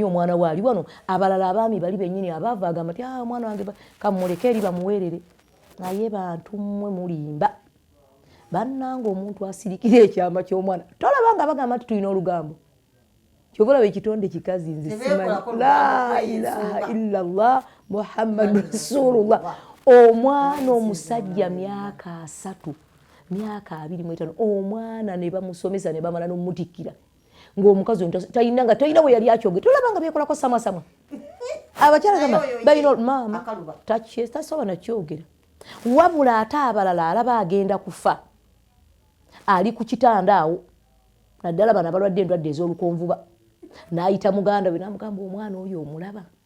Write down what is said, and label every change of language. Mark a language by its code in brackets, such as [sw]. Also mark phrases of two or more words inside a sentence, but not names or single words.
[lg] omwana we ali wano abalala abaami bali bennyini abaavu agamba nti omwana wange kamuleke eri bamuweerere naye bantu mmwe mulimba bannanga omuntu asirikira ekyama ky'omwana tolaba nga bagamba nti tulina olugambo kyobulaba ekitonde kikazi nze simanyi [ar] لا إله إلا الله محمد رسول الله [lg] omwana omusajja myaka 3 myaka 25 omwana ne bamusomesa ne bamala n'omutikkira ng'omukazi talina we yali akyogera tolaba nga beekolako samwasamwa abakyala gamba balina maama tasoba nakyogera wabula ate abalala alaba agenda kufa ali ku kitanda awo naddala bano abalwadde endwadde ez'olukonvuba n'ayita muganda we n'amugamba omwana oyo omulaba